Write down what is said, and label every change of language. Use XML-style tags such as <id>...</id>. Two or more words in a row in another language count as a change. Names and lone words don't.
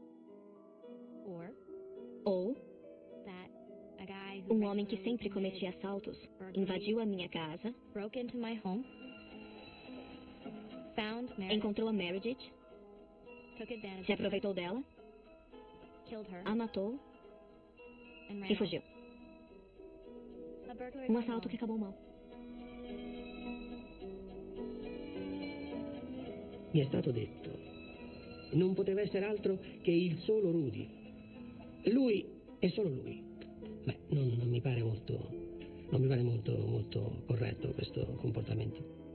<pt>Ou um homem que sempre cometia assaltos invadiu a minha casa, encontrou a Meredith, se aproveitou dela, a matou e fugiu. Um assalto que acabou mal.</pt> <it>Mi è stato detto, non poteva essere altro che il solo Rudy. Lui e solo lui. Beh, non mi pare molto corretto questo comportamento.</it>